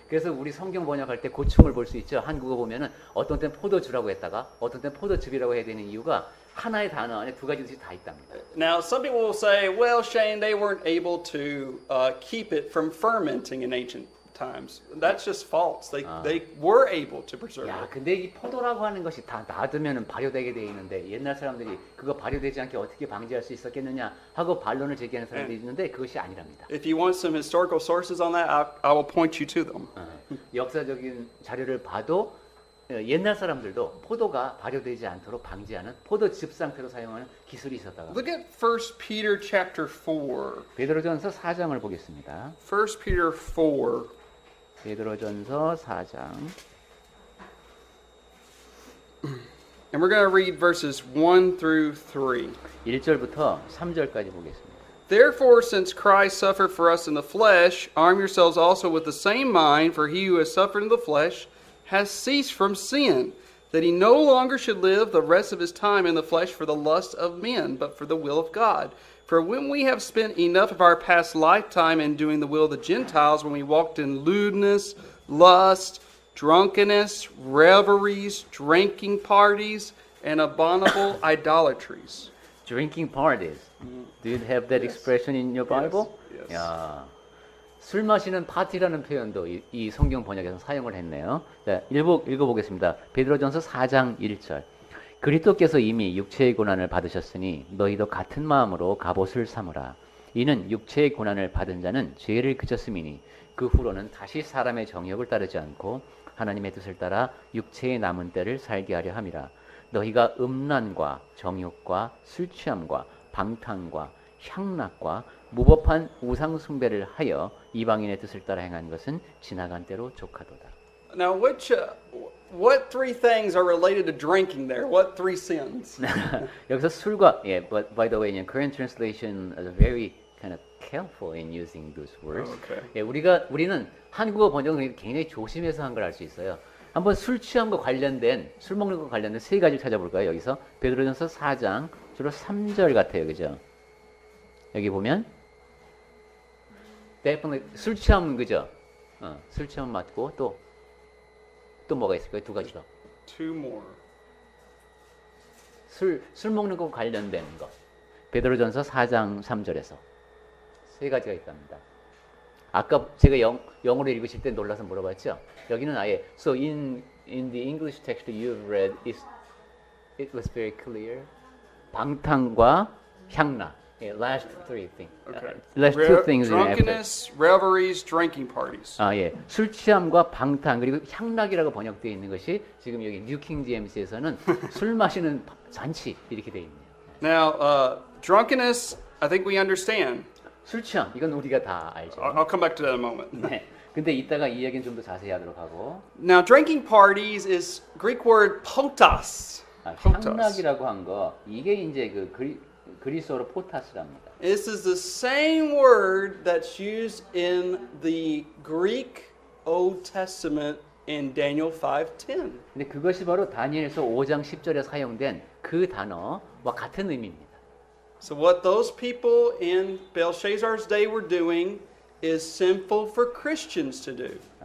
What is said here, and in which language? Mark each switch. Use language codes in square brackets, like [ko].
[ko] 그래서 우리 성경 번역할 때 고충을 볼 수 있죠. 한국어 보면은 어떤 때는 포도주라고 했다가 어떤 때는 포도즙이라고 해야 되는 이유가 하나의 단어 안에 두 가지 뜻이 다 있답니다. [en] Now, some people will say, well, Shane, they weren't able to keep it from fermenting in ancient times. That's just false. They were able to preserve 야, it. [ko] 근데 이 포도라고 하는 것이 다 놔두면은 발효되게 돼 있는데 옛날 사람들이 그거 발효되지 않게 어떻게 방지할 수 있었겠느냐 하고 반론을 제기하는 사람들이 있는데 그것이 아니랍니다. [en] If you want some historical sources on that, I will point you to them. [ko] 역사적인 자료를 봐도 옛날 사람들도 포도가 발효되지 않도록 방지하는 포도즙 상태로 사용하는 기술이 있었다고 합니다. [en] Look at 1 Peter chapter 4. [ko] 베드로전서 4장을 보겠습니다. [en] 1 Peter 4. [ko] 베드로전서 4장 [en] And we're going to read verses 1 through 3. [ko] 1절부터 3절까지 보겠습니다. [en] Therefore, since Christ suffered for us in the flesh, arm yourselves also with the same mind, for he who has suffered in the flesh has ceased from sin, that he no longer should live the rest of his time in the flesh for the lust of men, but for the will of God. For when we have spent enough of our past lifetime in doing the will of the Gentiles, when we walked in lewdness, lust, drunkenness, revelries, drinking parties, and abominable idolatries. Drinking parties. Do you have that expression in your Bible? Yes. [ko] 야, 술 마시는 파티라는 표현도 이 성경 번역에서 사용을 했네요. 자, 읽어보겠습니다. 베드로전서 4장 1절. 그리스도께서 이미 육체의 고난을 받으셨으니 너희도 같은 마음으로 갑옷을 삼으라. 이는 육체의 고난을 받은 자는 죄를 그쳤음이니 그 후로는 다시 사람의 정욕을 따르지 않고 하나님의 뜻을 따라 육체의 남은 때를 살게 하려 함이라. 너희가 음란과 정욕과 술 취함과 방탕과 향락과 무법한 우상 숭배를 하여 이방인의 뜻을 따라 행한 것은 지나간 때로 족하도다. [en] Now, what three things are related to drinking there? What three sins? [ko] 여기서 술과 [en] but by the way, in Korean translation is very kind of careful in using those words. Okay. [ko] 예, 우리는 한국어 번역은 굉장히 조심해서 한 걸 알 수 있어요. 한번 술 취함과 관련된 술 먹는 것 관련된 세 가지를 찾아볼까요? 여기서 베드로전서 4장 주로 3절 같아요, 그죠? 여기 보면 definitely 술 취함 그죠? 술 취함 맞고 또 뭐가 있을까요? 두 가지 더. [en] Two more. [ko] 술 먹는 것 관련된 것. 베드로전서 4장 3절에서 세 가지가 있답니다. 아까 제가 영어로 읽으실 때 놀라서 물어봤죠. 여기는 아예 [en] so in the English text you've read it was very clear. [ko] 방탕과 향락. [en] last three things. Okay. last two things in after. Drunkenness, revelries, drinking parties. [ko] 술 취함과 방탕 그리고 향락이라고 번역되어 있는 것이 지금 여기 뉴 킹 제임스에서는 술 마시는 잔치 이렇게 되어 있네요. [en] Now, drunkenness, I think we understand. [ko] 술 취함 이건 우리가 다 알죠. [en] I'll come back to that in a moment. [ko] 네. 근데 이따가 이 얘기는 좀 더 자세히 하도록 하고 [en] Now, drinking parties is Greek word potas. [ko] 향락이라고 한 거 이게 이제 그 그리스어로 포타스랍니다. [en] This is the same word that's used in the Greek Old Testament in Daniel 5:10. [ko] 근데 그것이 바로 다니엘서 5장 10절에 사용된 그 단어와 같은 의미입니다. [en] So what those people in Belshazzar's day were doing is sinful for Christians to do.